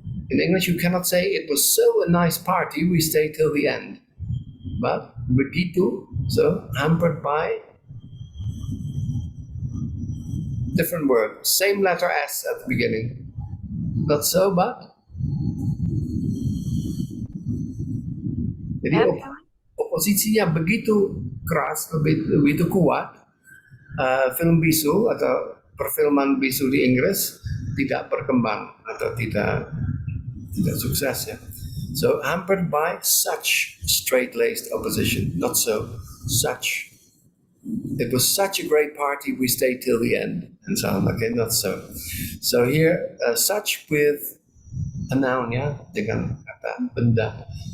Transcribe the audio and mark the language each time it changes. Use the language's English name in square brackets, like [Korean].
[English] In English, you cannot say it was so a nice party we stayed till the end. But begitu, so hampered by different word, same letter S at the beginning. Not so, but. [Indonesian] Jadi oposisinya begitu keras, begitu kuat, film bisu atau perfilman bisu di Inggris tidak berkembang atau tidak sukses ya. [English] So hampered by such straight-laced opposition, not so, such. It was such a great party we stayed till the end, and so on. Okay, not so. So here such with a noun ya, dengan kata benda.